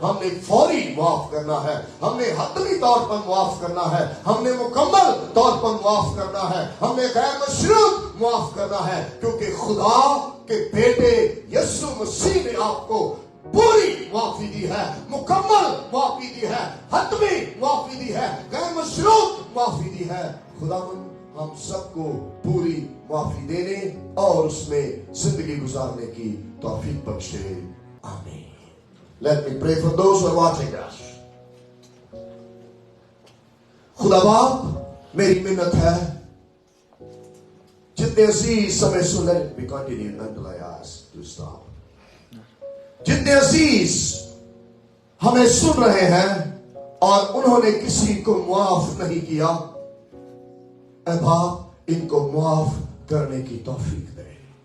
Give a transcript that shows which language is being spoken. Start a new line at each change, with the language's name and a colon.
Hindi: हमने फौरी माफ करना है, हमने हतमी तौर पर माफ करना है, हमने मुकम्मल तौर पर माफ करना है, हमने गैर मशरूत माफ करना है, क्योंकि खुदा के बेटे यीशु मसीह ने आपको पूरी माफी दी है, मुकम्मल माफी दी है, हतमी माफी दी है, गैर मशरूत माफी दी है। खुदावन हम सबको पूरी माफी देने और उसमें जिंदगी गुजारने की तौफीक बख्शे। आमीन।
English: Let me pray for those who are watching us.
Hindi: खुदा बाप, मेरी मिन्नत है, जितने अजीज समय सुन,
English: let it be continued until I ask to stop.
Hindi: जितने अजीज हमें सुन रहे हैं और उन्होंने किसी को माफ नहीं किया, ऐ बाप इनको माफ करने की तौफीक दे।